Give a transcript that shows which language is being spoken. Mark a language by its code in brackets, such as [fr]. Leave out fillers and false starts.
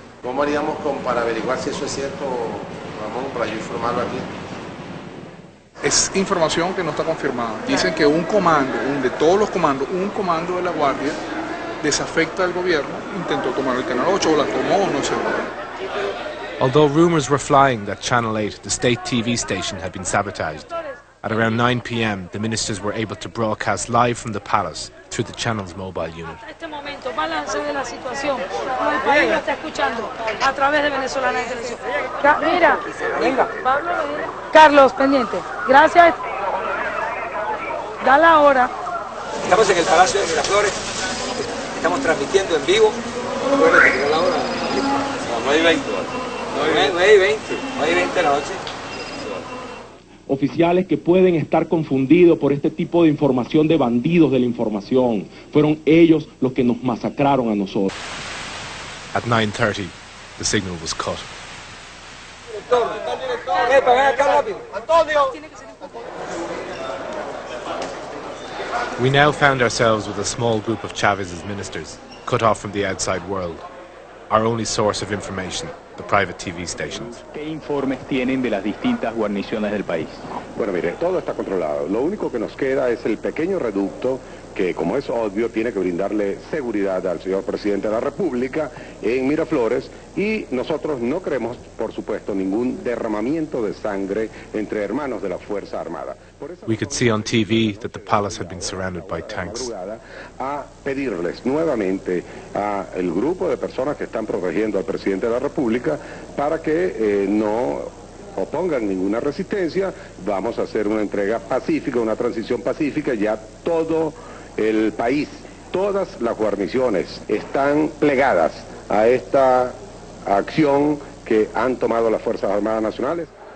[es] ¿Cómo haríamos para averiguar si eso es cierto, Ramón, para yo informarlo aquí? Es información que no está confirmada. Dicen que un comando, de todos los comandos, un comando de la Guardia desafecta al gobierno, intentó tomar el canal 8 o la tomó, no sé. [en] Although rumours were flying that Channel 8, the state TV station, had been sabotaged, at around 9 p.m. the ministers were able to broadcast live from the palace through the channel's mobile unit. [es] Este momento, balance de la situación, como el país lo está escuchando a través de Venezolana de Televisión. Mira, venga. Pablo, Carlos, pendiente. Gracias. Da la hora. Estamos en el Palacio de Miraflores, estamos transmitiendo en vivo. La hora? 9:20. 9:20 de la noche. Oficiales que pueden estar confundidos por este tipo de información de bandidos de la información. Fueron ellos los que nos masacraron a nosotros. [en] At 9:30, the signal was cut. We now found ourselves with a small group of Chavez's ministers, cut off from the outside world. Our only source of information, the private TV stations. [es] ¿Qué informes tienen de las distintas guarniciones del país? Bueno, mire, todo está controlado. Lo único que nos queda es el pequeño reducto que, como es obvio, tiene que brindarle seguridad al señor presidente de la República en Miraflores, y nosotros no queremos, por supuesto, ningún derramamiento de sangre entre hermanos de la Fuerza Armada. [en] We could see on TV that the palace had been surrounded by tanks. [es] A pedirles nuevamente al grupo de personas que están protegiendo al presidente de la República para que no opongan ninguna resistencia. Vamos a hacer una entrega pacífica, una transición pacífica. Ya todo el país, todas las guarniciones están plegadas a esta acción que han tomado las Fuerzas Armadas Nacionales.